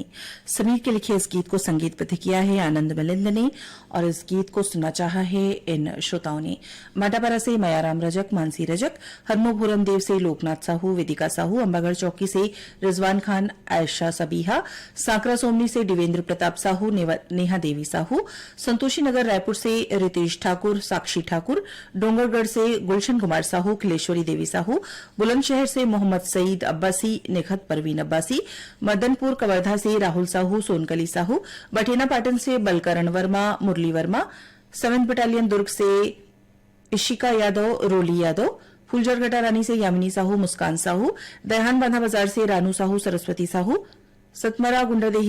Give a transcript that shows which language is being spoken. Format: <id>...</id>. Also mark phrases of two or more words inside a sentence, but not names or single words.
<hi>समीर के लिखे इस गीत को संगीतबद्ध किया है आनंद मिलिंद ने और इस गीत को सुनना चाहा है इन श्रोताओं ने माटापारा से मयाराम रजक, मानसी रजक, हरमोभुरम देव से लोकनाथ साहू, वेदिका साहू, अंबागढ़ चौकी से रिजवान खान, आयशा सबीहा, सांकरा सोमनी से देवेंद्र प्रताप साहू, नेहा देवी साहू, संतोषी नगर रायपुर से रितेश ठाकुर, साक्षी ठाकुर, डोंगरगढ़ से गुलशन कुमार साहू, खिलेश्वरी देवी साहू, बुलंदशहर से मोहम्मद सईद अब्बासी, निखत परवीन अब्बासी, मदनपुर कवर्धा से राहुल साहू, सोनकली साहू, बठेना पाटन से बलकरण वर्मा, मुरली वर्मा, 7th बटालियन दुर्ग से इशिका यादव, रोली यादव, फुलझरघटा रानी से यामिनी साहू, मुस्कान साहू, दयाहान बांधा बाजार से रानू साहू, सरस्वती साहू, सतमरा गुंडरदेही</hi>